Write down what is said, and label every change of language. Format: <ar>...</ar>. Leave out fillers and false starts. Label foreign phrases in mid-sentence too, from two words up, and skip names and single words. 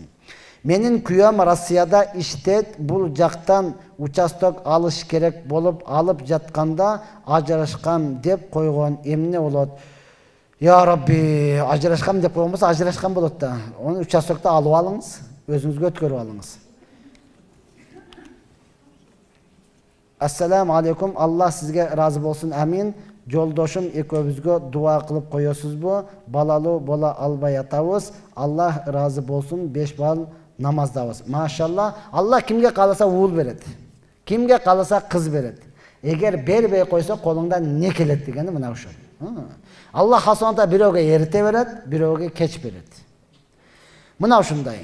<ky>Менин күйөөм Россияда иштейт, бул жактан участок алыш керек болуп, алып жатканда ажырашкам деп койгон. Эмне болот?</ky> <ar>يا ربي,</ar> <ky>ажырашкам деп койгон болсо, ажырашкан болот да. Onu участокто алып алыңыз. Özünüzгө өткөрүп алыңыз.</ky> <ar>السلام عليكم.</ar> <ky>Аллах сизге разы олсун. Амин. Жолдошум экөөбүзгө дуа кылып коесузбу? Балалуу бола албай атабыз. Аллах разы болсун. 5 бал намаздабыз. Машалла. Allah кимге кааласа уул берет. Кимге кааласа кыз берет. Эгер бербей койсо колуңдан не келет дегени мына ошол. Allah хасуанта бирөөгө эрте берет, бирөөгө кеч берет. Мына ушундай.</ky>